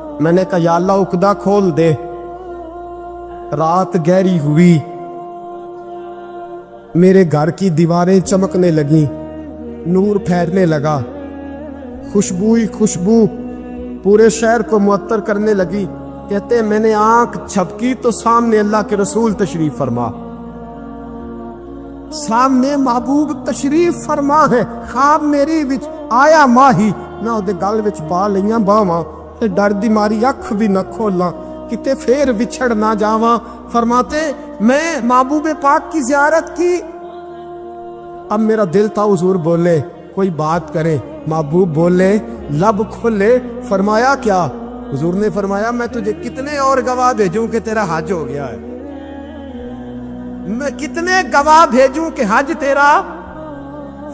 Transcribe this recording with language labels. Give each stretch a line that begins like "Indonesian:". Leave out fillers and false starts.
Urdu: میں نے کہا یا اللہ عقدہ کھول دے. رات گہری ہوئی, میرے گھر کی دیواریں چمکنے لگیں, نور پھیرنے لگا, خوشبو پورے شہر کو معطر کرنے لگی. کہتے ہیں میں نے آنکھ جھپکی تو سامنے اللہ کے رسول تشریف فرما, سامنے محبوب تشریف فرما ہے.
Punjabi: خواب میری وچ آیا ماہی, میں اودے گل وچ پا لئیاں باواں, تے ڈر دی ماری اکھ بھی نہ کھولاں, کتے پھر وچھڑ نہ جاواں.
Urdu: فرماتے میں محبوب پاک کی زیارت کی. اب میرا دل تھا حضور بولے, کوئی بات کرے. محبوب بولے, لب کھولے. فرمایا کیا. حضور نے فرمایا میں تجھے کتنے اور گواہ بھیجوں کہ تیرا حج ہو گیا ہے. میں کتنے گواہ بھیجوں کہ حج تیرا.